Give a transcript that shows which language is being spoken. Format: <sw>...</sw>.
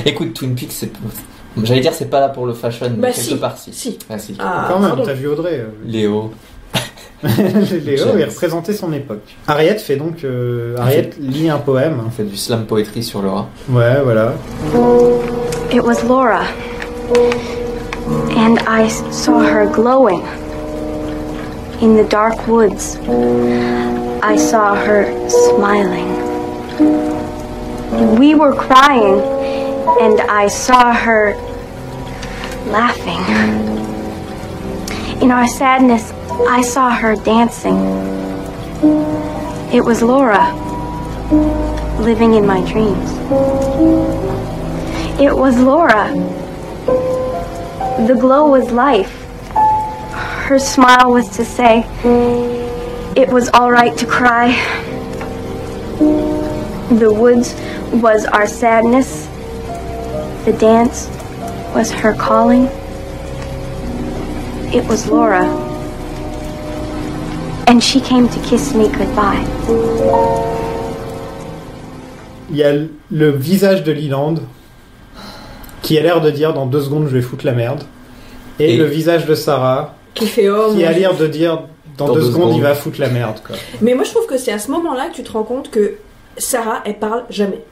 <fr>Écoute, Twin Peaks, j'allais dire, c'est pas là pour le fashion, mais Bah, quelque part, si. Si. Ah, si. Quand même, t'as vu Audrey. Léo. Léo, il représentait son époque. Harriet fait donc. Harriet lit un poème. On fait du slam poetry sur Laura. Ouais, voilà.</fr> <en>It was Laura. And I saw her glowing in the dark woods. I saw her smiling. We were crying, and I saw her laughing. In our sadness, I saw her dancing. It was Laura, living in my dreams. It was Laura. The glow was life. Her smile was to say, it was all right to cry. The woods was our sadness. The dance was her calling. It was Laura. And she came to kiss me goodbye.</en> <fr>Il y a le visage de Leland qui a l'air de dire dans 2 secondes je vais foutre la merde. Et le visage de Sarah, qui fait qui a l'air de dire dans 2 secondes, il va foutre la merde, quoi. Mais moi, je trouve que c'est à ce moment-là que tu te rends compte que Sarah, elle parle jamais.</fr>